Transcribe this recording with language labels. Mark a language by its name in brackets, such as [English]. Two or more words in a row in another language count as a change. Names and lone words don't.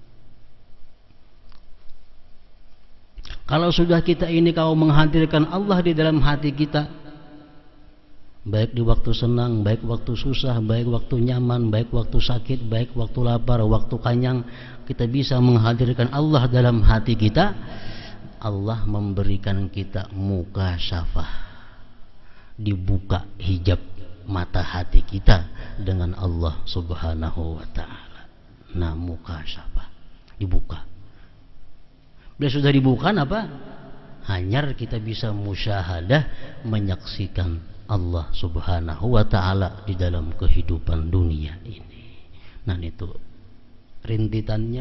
[Indonesian] Kalau sudah kita ini kalau menghadirkan Allah di dalam hati kita, baik di waktu senang, baik waktu susah, baik waktu nyaman, baik waktu sakit, baik waktu lapar, waktu kanyang, kita bisa menghadirkan Allah dalam hati kita. Allah memberikan kita mukasyafah, dibuka hijab mata hati kita dengan Allah [Arabic] سبحانه وتعالى. [Indonesian] Nah mukasyafah dibuka. Bila sudah dibuka apa? Hanyar kita bisa musyahadah, menyaksikan Allah [Arabic] سبحانه وتعالى [Indonesian] di dalam kehidupan dunia ini. Nah itu rintitannya.